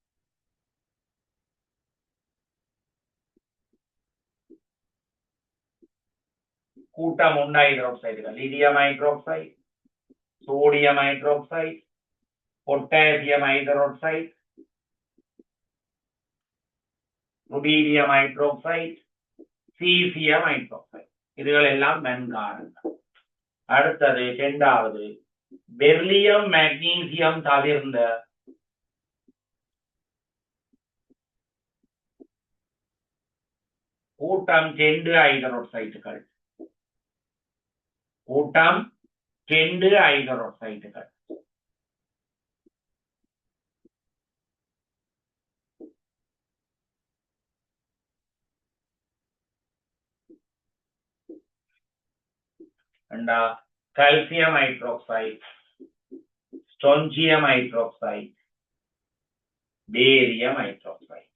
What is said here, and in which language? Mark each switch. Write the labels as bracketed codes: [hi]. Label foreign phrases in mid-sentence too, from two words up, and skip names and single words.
[ta] கூட்டம் உண்டு ஹைட்ரோக்சைடுகள் [en] lithium hydroxide sodium hydroxide, potassium hydroxide, rubidium hydroxide, cesium hydroxide. [ta] இதுகள் எல்லாம் வெண்காரங்கள். அடுத்தது இரண்டாவது [en] beryllium magnesium [ta] தவிர்ந்த கூட்டம் 2 ஹைட்ரோக்சைடுகள் கூட்டம் 2 ஹைட்ரோக்சைடுகள் [en] calcium hydroxide, strontium hydroxide, barium hydroxide.